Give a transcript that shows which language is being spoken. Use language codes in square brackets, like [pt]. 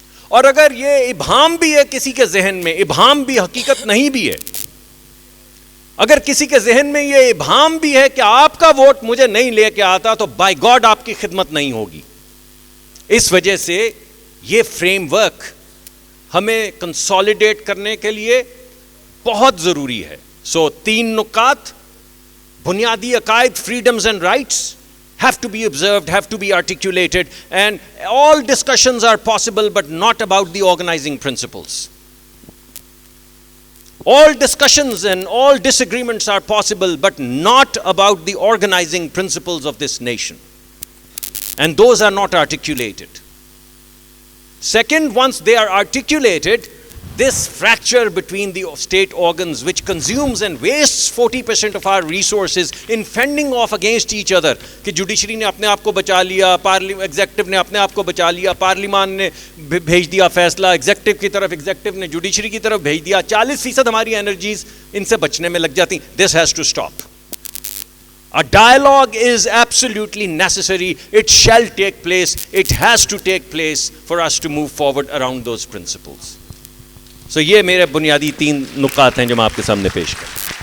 [ur] اور اگر یہ ابہام بھی ہے کسی کے ذہن میں, ابہام بھی حقیقت نہیں بھی ہے, اگر کسی کے ذہن میں یہ ابہام بھی ہے کہ آپ کا ووٹ مجھے نہیں لے کے آتا, تو بائی گاڈ آپ کی خدمت نہیں ہوگی. اس وجہ سے یہ فریم ورک ہمیں کنسالیڈیٹ کرنے کے لیے بہت ضروری ہے. سو 3 نکات: بنیادی عقائد, [en] freedoms and rights have to be observed, have to be articulated, and all discussions are possible but not about the organizing principles. All discussions and all disagreements are possible but not about the organizing principles of this nation, and those are not articulated. Second, once they are articulated, this fracture between the state organs, which consumes and wastes 40% of our resources in fending off against each other, [ur] کہ judiciary نے اپنے آپ کو بچا لیا, executive نے اپنے آپ کو بچا لیا, پارلیمان نے بھیج دیا فیصلہ ایگزیکٹو کی طرف, ایگزیکٹو نے جوڈیشری کی طرف بھیج دیا, 40% ہماری انرجیز ان سے بچنے میں لگ جاتی. [en] This has to stop. A dialogue is absolutely necessary. It shall take place. It has to take place for us to move forward around those principles. [ur] So یہ میرے بنیادی 3 نکات ہیں جو میں آپ کے سامنے پیش کروں.